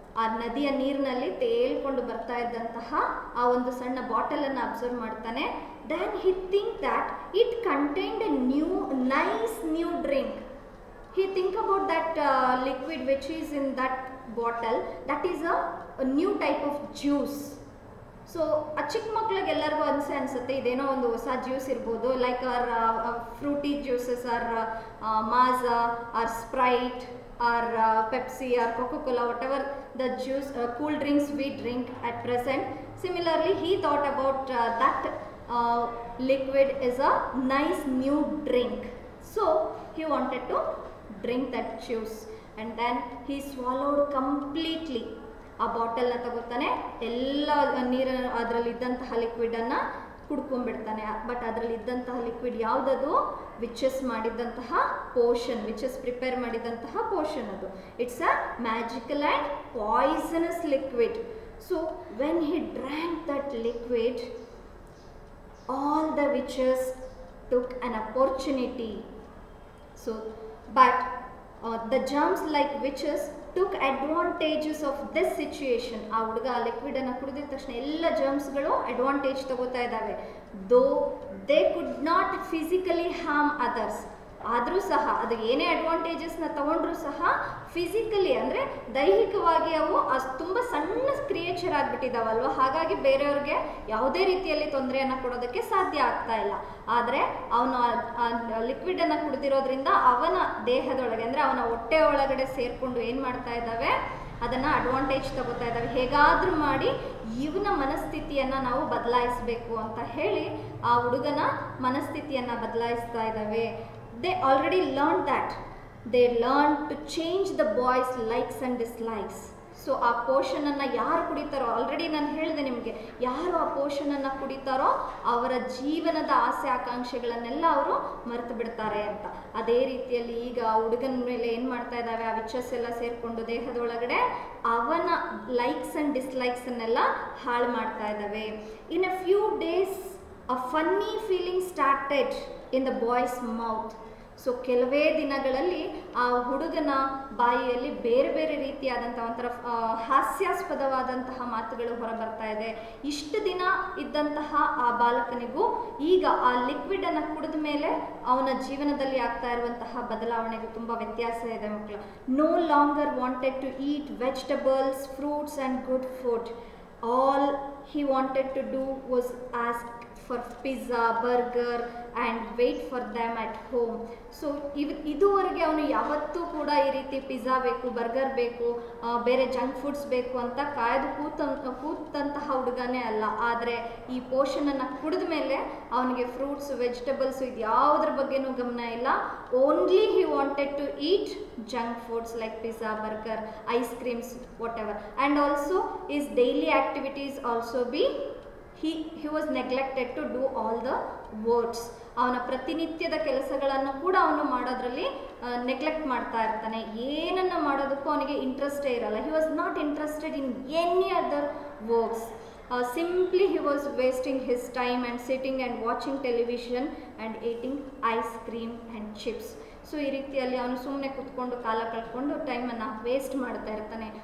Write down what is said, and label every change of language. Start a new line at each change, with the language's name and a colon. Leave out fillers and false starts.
Kannada: ಆ ನದಿಯ ನೀರಿನಲ್ಲಿ ತೇಲ್ಕೊಂಡು ಬರ್ತಾ ಇದ್ದಂತಹ ಆ ಒಂದು ಸಣ್ಣ ಬಾಟಲನ್ನು ಅಬ್ಸರ್ವ್ ಮಾಡ್ತಾನೆ.
English: Then he think that it contained a nice new drink. He think about that liquid which is in that bottle, that is a new type of juice.
Kannada: So ಆ ಚಿಕ್ಕ ಮಕ್ಳಿಗೆ ಎಲ್ಲರಿಗೂ ಅನಿಸುತ್ತೆ ಇದೇನೋ ಒಂದು ಹೊಸ ಜ್ಯೂಸ್ ಇರ್ಬೋದು,
English: Like Frooti juices or Maaza or Sprite or Pepsi or Coca Cola, whatever the juice cool drinks we drink at present. Similarly he thought about that liquid is a nice new drink. So he wanted to drink that juice and then he swallowed completely.
Kannada: ಆ ಬಾಟಲ್ನ ತಗೋತಾನೆ, ಎಲ್ಲ ನೀರು ಅದರಲ್ಲಿದ್ದಂತಹ ಲಿಕ್ವಿಡನ್ನು ಕುಡ್ಕೊಂಡ್ಬಿಡ್ತಾನೆ. But ಅದರಲ್ಲಿದ್ದಂತಹ liquid ಯಾವುದದು, witches ಮಾಡಿದ್ದಂತಹ Poshan, witches prepare ಮಾಡಿದಂತಹ ಪೋಷನ್ ಅದು.
English: It's a magical and poisonous liquid. So when he drank that liquid, all the witches took an opportunity. So but the germs like witches took advantages of this situation.
Kannada: ಆ ಹುಡುಗ ಆ liquid ಅನ್ನು ಕುಡಿದ ತಕ್ಷಣ ಎಲ್ಲ ಜರ್ಮ್ಸ್ಗಳು advantage ತಗೋತಾ ಇದ್ದಾವೆ.
English: Though they could not physically harm others.
Kannada: ಆದರೂ ಸಹ ಅದು ಏನೇ ಅಡ್ವಾಂಟೇಜಸ್ನ ತಗೊಂಡ್ರೂ ಸಹ ಫಿಸಿಕಲಿ ಅಂದರೆ ದೈಹಿಕವಾಗಿ ಅವು ತುಂಬ ಸಣ್ಣ ಕ್ರಿಯೇಚರ್ ಆಗಿಬಿಟ್ಟಿದ್ದಾವಲ್ವ, ಹಾಗಾಗಿ ಬೇರೆಯವ್ರಿಗೆ ಯಾವುದೇ ರೀತಿಯಲ್ಲಿ ತೊಂದರೆಯನ್ನು ಕೊಡೋದಕ್ಕೆ ಸಾಧ್ಯ ಆಗ್ತಾ ಇಲ್ಲ. ಆದರೆ ಅವನು ಲಿಕ್ವಿಡನ್ನು ಕುಡಿದಿರೋದ್ರಿಂದ ಅವನ ದೇಹದೊಳಗೆ ಅಂದರೆ ಅವನ ಹೊಟ್ಟೆ ಒಳಗಡೆ ಸೇರಿಕೊಂಡು ಏನು ಮಾಡ್ತಾ ಇದ್ದಾವೆ, ಅದನ್ನು ಅಡ್ವಾಂಟೇಜ್ ತಗೋತಾ ಇದ್ದಾವೆ. ಹೇಗಾದರೂ ಮಾಡಿ ಇವನ ಮನಸ್ಥಿತಿಯನ್ನು ನಾವು ಬದಲಾಯಿಸಬೇಕು ಅಂತ ಹೇಳಿ ಆ ಹುಡುಗನ ಮನಸ್ಥಿತಿಯನ್ನು ಬದಲಾಯಿಸ್ತಾ ಇದ್ದಾವೆ.
English: They already learned that. They learned to change the boys' likes and dislikes.
Kannada: So ಆ ಪೋಷನನ್ನು ಯಾರು ಕುಡಿತಾರೋ, ಆಲ್ರೆಡಿ ನಾನು ಹೇಳಿದೆ ನಿಮಗೆ, ಯಾರು ಆ ಪೋಷನನ್ನು ಕುಡಿತಾರೋ ಅವರ ಜೀವನದ ಆಸೆ ಆಕಾಂಕ್ಷೆಗಳನ್ನೆಲ್ಲ ಅವರು ಮರೆತು ಬಿಡ್ತಾರೆ ಅಂತ. ಅದೇ ರೀತಿಯಲ್ಲಿ ಈಗ ಹುಡುಗನ ಮೇಲೆ ಏನು ಮಾಡ್ತಾ ಇದ್ದಾವೆ, ಆ ವಿಚಸ್ ಎಲ್ಲ ಸೇರಿಕೊಂಡು ದೇಹದೊಳಗಡೆ ಅವನ ಲೈಕ್ಸ್ ಆ್ಯಂಡ್ ಡಿಸ್ಲೈಕ್ಸನ್ನೆಲ್ಲ ಹಾಳು ಮಾಡ್ತಾ ಇದ್ದಾವೆ.
English: In a few days a funny feeling started in the boy's mouth.
Kannada: So ಕೆಲವೇ ದಿನಗಳಲ್ಲಿ ಆ ಹುಡುಗನ ಬಾಯಿಯಲ್ಲಿ ಬೇರೆ ಬೇರೆ ರೀತಿಯಾದಂಥ ಒಂಥರ ಹಾಸ್ಯಾಸ್ಪದವಾದಂತಹ ಮಾತುಗಳು ಹೊರಬರ್ತಾ ಇದೆ. ಇಷ್ಟು ದಿನ ಇದ್ದಂತಹ ಆ ಬಾಲಕನಿಗೂ ಈಗ ಆ ಲಿಕ್ವಿಡನ್ನು ಕುಡಿದ ಮೇಲೆ ಅವನ ಜೀವನದಲ್ಲಿ ಆಗ್ತಾ ಇರುವಂತಹ ಬದಲಾವಣೆಗೂ ತುಂಬ ವ್ಯತ್ಯಾಸ ಇದೆ ಮಕ್ಕಳು.
English: No longer wanted to eat vegetables, fruits and good food. All he wanted to do was ask for pizza, burger and wait for them at home.
Kannada: So ಇದುವರೆಗೆ ಅವನು ಯಾವತ್ತೂ ಕೂಡ ಈ ರೀತಿ ಪಿಜ್ಜಾ ಬೇಕು, ಬರ್ಗರ್ ಬೇಕು, ಬೇರೆ ಜಂಕ್ ಫುಡ್ಸ್ ಬೇಕು ಅಂತ ಕಾಯ್ದು ಕೂತಂತಹ ಹುಡುಗನೇ ಅಲ್ಲ. ಆದರೆ ಈ ಪೋಷನನ್ನು ಕುಡಿದ ಮೇಲೆ ಅವನಿಗೆ ಫ್ರೂಟ್ಸ್, ವೆಜಿಟಬಲ್ಸು ಇದು ಯಾವುದ್ರ ಬಗ್ಗೆನೂ ಗಮನ ಇಲ್ಲ.
English: Only he wanted to eat junk foods like pizza, burger, ice creams, whatever. And also is daily activities also be he was neglected to do all the works.
Kannada: ಅವನ ಪ್ರತಿನಿತ್ಯದ ಕೆಲಸಗಳನ್ನು ಕೂಡ ಅವನು ಮಾಡೋದ್ರಲ್ಲಿ ನೆಗ್ಲೆಕ್ಟ್ ಮಾಡ್ತಾ ಇರ್ತಾನೆ. ಏನನ್ನು ಮಾಡೋದಕ್ಕೂ ಅವನಿಗೆ ಇಂಟ್ರೆಸ್ಟೇ ಇರಲ್ಲ.
English: He was not interested in any other works. Simply he was wasting his time and sitting and watching television and eating ice cream and chips.
Kannada: So ಈ ರೀತಿಯಲ್ಲಿ ಅವನು ಸುಮ್ಮನೆ ಕೂತ್ಕೊಂಡು ಕಾಲ ಕಳ್ಕೊಂಡು ಟೈಮನ್ನು ವೇಸ್ಟ್ ಮಾಡ್ತಾ ಇರ್ತಾನೆ.